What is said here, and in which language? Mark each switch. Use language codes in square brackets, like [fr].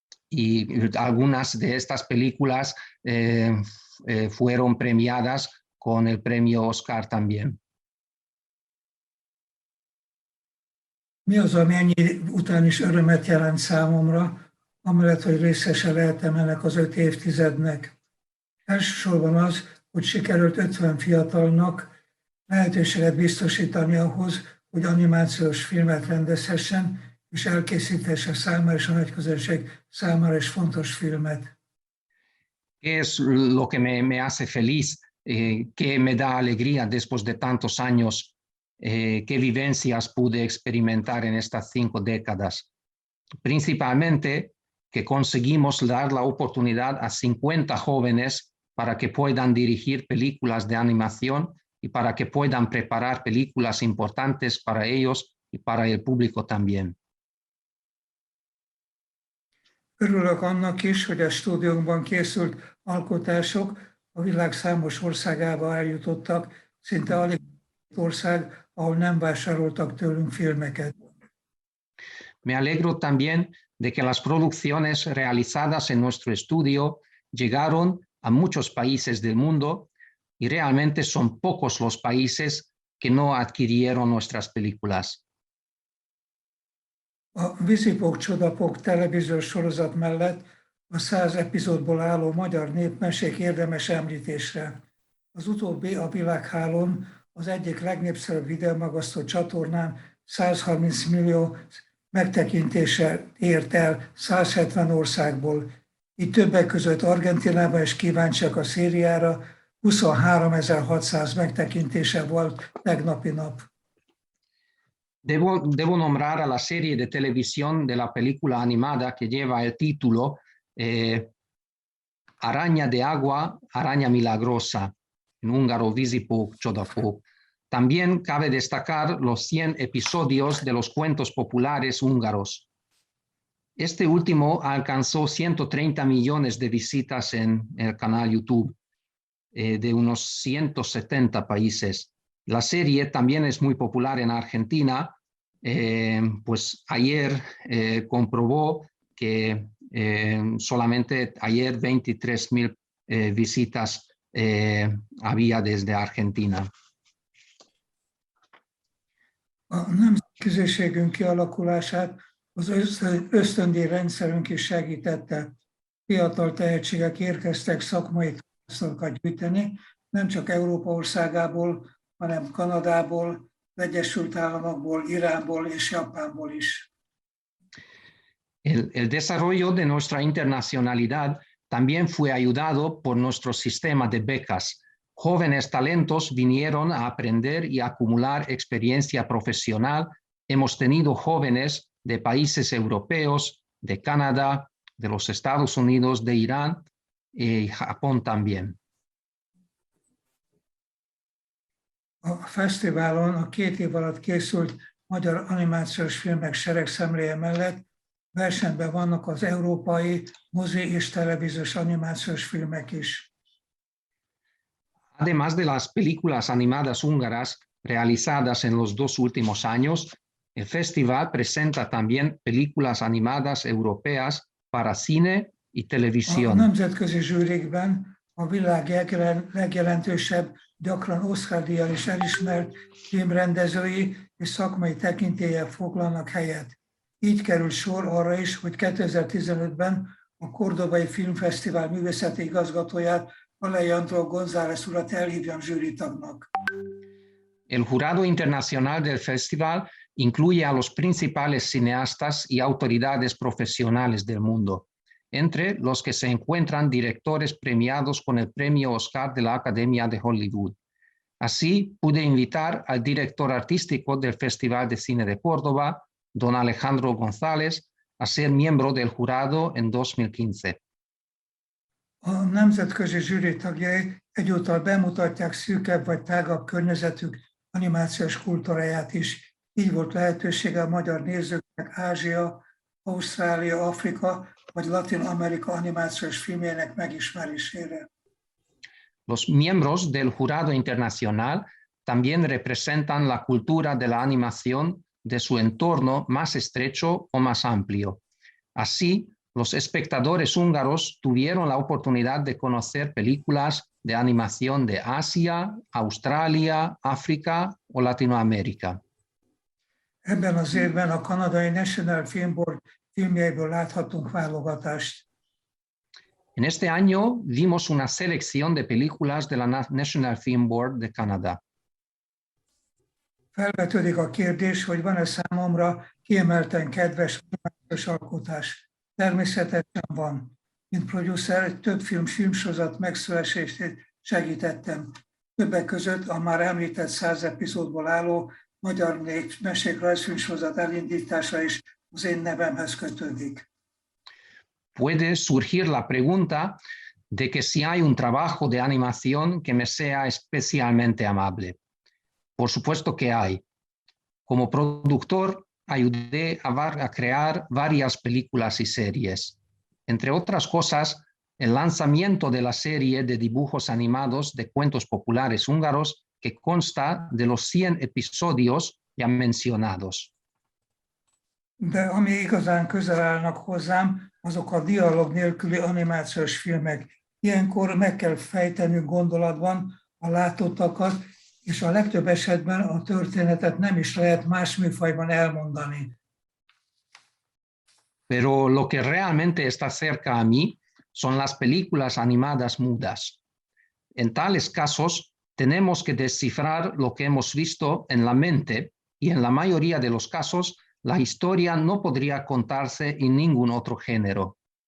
[es] y algunas de estas películas fueron premiadas con el premio Oscar también. [hu] Mi az, ami ennyi után is örömet jelent számomra, amellett, hogy részese lehetem ennek az 5 évtizednek. Elsősorban az, hogy sikerült 50 fiatalnak lehetőséget biztosítani ahhoz, hogy animációs filmet rendezhessen, és elkészíthesse számára és a nagy közönség számára is fontos filmet. [es] Es lo que me hace feliz, que me da alegría después de tantos años, qué vivencias pude experimentar en estas 5 décadas. Principalmente que conseguimos dar la oportunidad a 50 jóvenes para que puedan dirigir películas de animación y para que puedan preparar películas importantes para ellos y para el público también. [hu] Örülök annak is, hogy a stúdiónkban készült alkotások a világ számos országába eljutottak, szinte alig ország, ahol nem vásároltak tőlünk filmeket. [es] Me alegro también de que las producciones realizadas en nuestro estudio llegaron a muchos países del mundo y realmente son pocos los países que no adquirieron nuestras películas. [hu] A Vízipók Csodapók televíziós sorozat mellett a 100 epizódból álló magyar népmesék érdemes említésre. Az utóbbi a világhálón az egyik legnépszerűbb videómagasztó csatornán 130 millió megtekintése ért el 170 országból. Így többek között Argentinában is kíváncsiak a szériára, 23.600 megtekintése volt tegnapi nap. [es] Debo nombrar a la serie de televisión de la película animada que lleva el título Araña de agua, araña milagrosa, en húngaro Vízipók Csodapók. También cabe destacar los 100 episodios de los cuentos populares húngaros. Este último alcanzó 130 millones de visitas en el canal YouTube de unos 170 países. La serie también es muy popular en Argentina, pues ayer comprobó que solamente ayer 23.000 visitas había desde Argentina. [hu] A nemzetköziségünk kialakulását az ösztöndíjrendszerünk is segítette. Fiatal tehetségek érkeztek szakmai tapasztalatokat gyűjteni, nem csak Európa országából, hanem Kanadából, Egyesült Államokból, Iránból és Japánból is. [es] El desarrollo de nuestra internacionalidad también fue ayudado por nuestro sistema de becas. Jóvenes talentos vinieron a aprender y acumular experiencia profesional. Hemos tenido jóvenes de países europeos, de Canadá, de los Estados Unidos, de Irán y Japón también. [hu] A fesztiválon a 2 év alatt készült magyar animációs filmek seregszemléje mellett versenyben vannak az európai mozi és televíziós animációs filmek is. [es] Además de las películas animadas húngaras realizadas en los 2 últimos años, el festival presenta también películas animadas europeas para cine y televisión. [hu] A nemzetközi zsűrikben a világ legjelentősebb, gyakran Oscar-díjjal is elismert filmrendezői és szakmai tekintélyek foglalnak helyet. Így kerül sor arra is, hogy 2015-ben a Cordobai Filmfesztivál művészeti igazgatóját, Alejandro González urat elhívjam zsűritagnak. [es] El jurado internacional del festival incluye a los principales cineastas y autoridades profesionales del mundo, entre los que se encuentran directores premiados con el premio Oscar de la Academia de Hollywood. Así pude invitar al director artístico del Festival de Cine de Córdoba, don Alejandro González, a ser miembro del jurado en 2015. [hu] A nemzetközi zsűri tagjai egyúttal bemutatják szűkebb vagy tágabb környezetük animációs kultúráját is. Így volt lehetősége a magyar nézőknek Ázsia, Ausztrália, Afrika vagy Latin Amerika animációs filmjének megismerésére. [es] Los miembros del jurado internacional también representan la cultura de la animación de su entorno más estrecho o más amplio. Así, los espectadores húngaros tuvieron la oportunidad de conocer películas de animación de Asia, Australia, África o Latinoamérica. [hu] Ebben az évben a kanadai National Film Board filmjeiből láthatunk válogatást. [es] En este año vimos una selección de películas de la National Film Board de Canadá. [hu] Felvetődik a kérdés, hogy van-e számomra kiemelten kedves alkotás. Természetesen van. Mint producer több filmsorozat megszületését segítettem. Többek között a már említett 100 epizódból álló magyar mesék rajzfilmsorozat elindítása is az én nevemhez kötődik. [es] Puede surgir la pregunta de que si hay un trabajo de animación que me sea especialmente amable. Por supuesto que hay. Como productor, ayudé a crear varias películas y series. Entre otras cosas, el lanzamiento de la serie de dibujos animados de cuentos populares húngaros que consta de los 100 episodios ya mencionados. [hu] De ami igazán közel állnak hozzám, azok a dialóg nélküli animációs filmek. Ilyenkor meg kell fejtenünk gondolatban a látottakat, és a legtöbb esetben a történetet nem is lehet más műfajban elmondani. [es] Pero lo que realmente está cerca a mí son las películas animadas mudas. En tales casos, tenemos que descifrar lo que hemos visto en la mente y en la mayoría de los casos, la historia no podría contarse en ningún otro género.